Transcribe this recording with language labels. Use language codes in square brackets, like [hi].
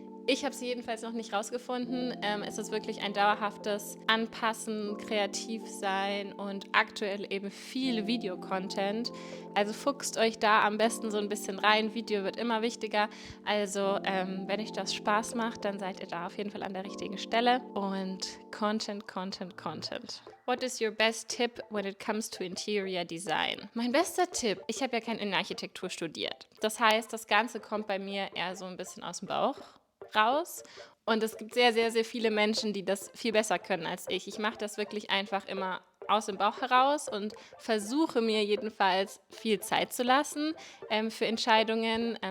[de] Ich habe sie jedenfalls noch nicht rausgefunden. Es ist wirklich ein dauerhaftes Anpassen, kreativ sein und aktuell eben viel Videocontent. Also fuchst euch da am besten so ein bisschen rein. Video wird immer wichtiger. Also wenn euch das Spaß macht, dann seid ihr da auf jeden Fall an der richtigen Stelle. Und Content. [en] What is your best tip when it comes to interior design? [de] Mein bester Tipp, ich habe ja kein Innenarchitektur studiert. Das heißt, das Ganze kommt bei mir eher so ein bisschen aus dem Bauch raus. Und es gibt sehr, sehr, sehr viele Menschen, die das viel besser können als ich. Ich mache das wirklich einfach immer aus dem Bauch heraus und versuche mir jedenfalls viel Zeit zu lassen für Entscheidungen.